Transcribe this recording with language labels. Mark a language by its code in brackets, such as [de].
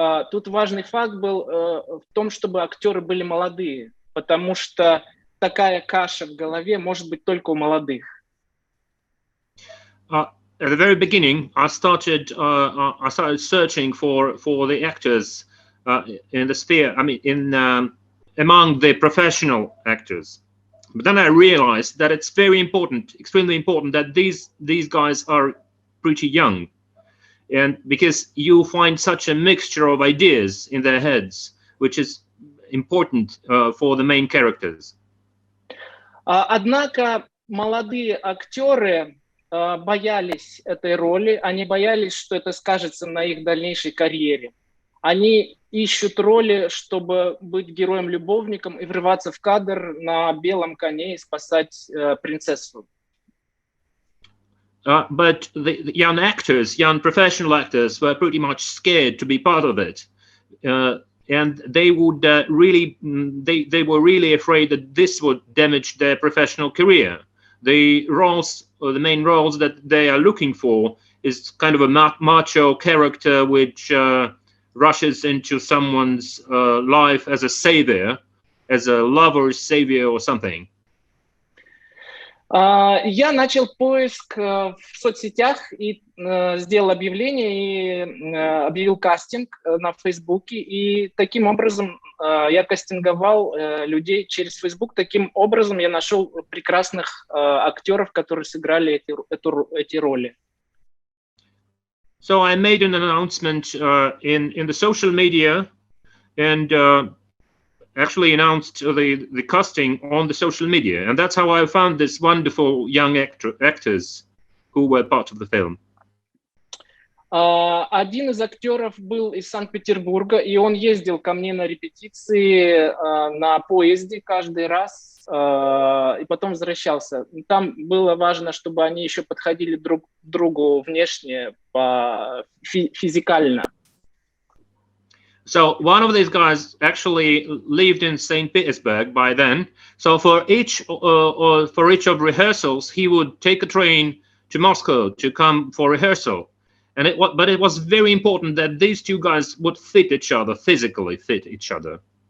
[ru] Тут важный факт был в том, чтобы актеры были молодые, потому что такая каша в голове может быть только у молодых. [en] At the very beginning, I started searching for the actors in the sphere. I mean, among the professional actors. But then I realized that it's very important, extremely important, that these guys are pretty young, and because you find such a mixture of ideas in their heads, which is important for the main characters. [ru] Однако молодые актеры боялись этой роли, они боялись, что это скажется на их дальнейшей карьере. Они ищут роли, чтобы быть героем-любовником и врываться в кадр на белом коне и спасать принцессу. [en] But the young actors, young professional actors, were pretty much scared to be part of it, and they would they were really afraid that this would damage their professional career. The roles, or the main roles that they are looking for, is kind of a macho character which rushes into someone's life as a savior, as a lover's savior or something. [ru] Я начал поиск в соцсетях и сделал объявление и объявил кастинг на Фейсбуке. И таким образом я кастинговал людей через Фейсбук. Таким образом я нашел прекрасных актеров, которые сыграли эти роли. [en] So I made an announcement in the social media, and actually announced the casting on the social media, and that's how I found this wonderful young actors who were part of the film. [ru] Один из актеров был из Санкт-Петербурга, и он ездил ко мне на репетиции на поезде каждый раз, и потом возвращался. Там было важно, чтобы они еще подходили друг к другу внешне, физикально. [en] So one of these guys actually lived in St. Petersburg by then. So for each of rehearsals, he would take a train to Moscow to come for rehearsal. And but it was very important that these two guys would fit each other, physically fit each other.